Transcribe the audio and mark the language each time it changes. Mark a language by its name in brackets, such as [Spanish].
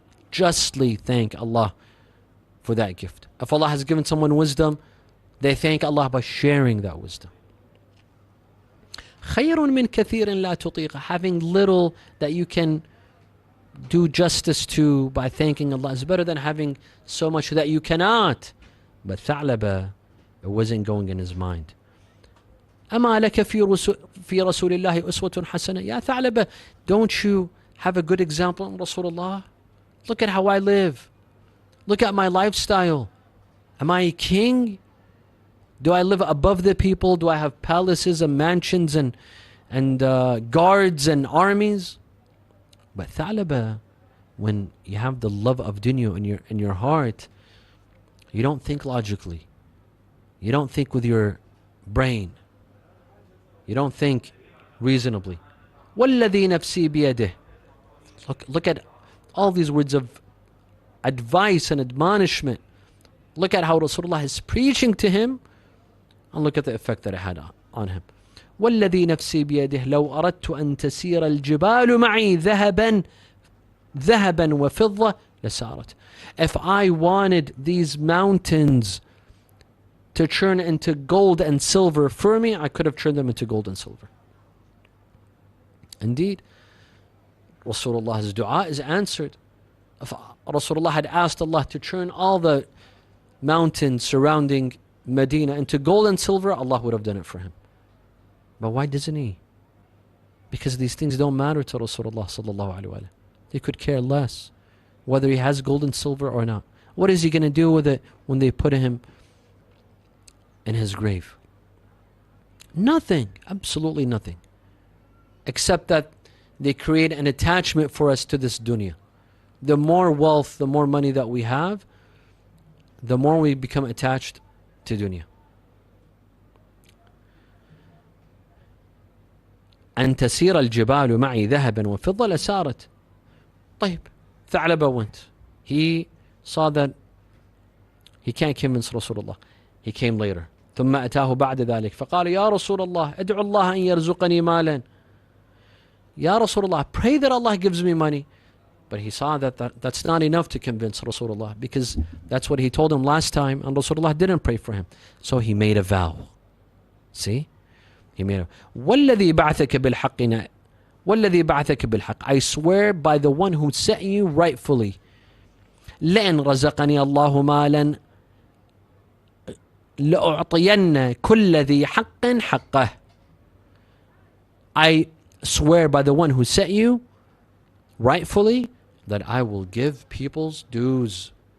[English] Justly thank Allah for that gift. If Allah has given someone wisdom, they thank Allah by sharing that wisdom. [Arabic] خير من كثير لا تطيق. [English] Having little that you can do justice to by thanking Allah is better than having so much that you cannot. But Tha'laba, it wasn't going in his mind. [Arabic] أما لك في رسول الله أسوة حسنة. [English] Ya Tha'laba, don't you have a good example in Rasulullah? Look at how I live. Look at my lifestyle. Am I a king? Do I live above the people? Do I have palaces and mansions and guards and armies? But Tha'laba, when you have the love of dunya in your heart, you don't think logically. You don't think with your brain. You don't think reasonably. [Arabic] وَالَّذِي نَفْسِي بِيَدِهِ. [English] Look at all these words of advice and admonishment. Look at how Rasulullah is preaching to him, and look at the effect that it had on him. [Arabic] وَالَّذِي نَفْسِي بِيَدِهِ لَوْ أَرَدْتُ أَن تَسِيرَ الْجِبَالُ مَعِي ذهبا وفضة لسارت. [English] If I wanted these mountains to turn into gold and silver for me, I could have turned them into gold and silver. Indeed, Rasulullah's dua is answered. If Rasulullah had asked Allah to turn all the mountains surrounding Medina into gold and silver, Allah would have done it for him. But why doesn't he? Because these things don't matter to Rasulullah sallallahu alaihi wasallam. They could care less whether he has gold and silver or not. What is he going to do with it when they put him in his grave? Nothing, absolutely nothing. Except that they create an attachment for us to this dunya. The more wealth, the more money that we have, the more we become attached to dunya. [Arabic] أن تسير الجبال معي ذهبا وفضة لسارت. طيب, [English] Tha'laba went. He saw that he can't convince Rasulullah. He came later. [Arabic] ثم أتاه بعد ذلك فقال يا رسول الله ادعو الله أن يرزقني مالا. [English] Ya Rasulullah, pray that Allah gives me money. But he saw that that's not enough to convince Rasulullah, because that's what he told him last time, and Rasulullah didn't pray for him. So he made a vow. See? He made a [Arabic] وَالَّذِي بَعْثَكَ بِالْحَقِّ وَالَّذِي بَعْثَكَ بِالْحَقِّ. [English] I swear by the one who set you rightfully. [Arabic] لَإِنْ رَزَقَنِي اللَّهُ مَالًا لَأُعْطِيَنَّ كُلَّ ذِي حَقٍّ حَقَّهُ. [English] I swear by the one who set you rightfully that I will give people's dues.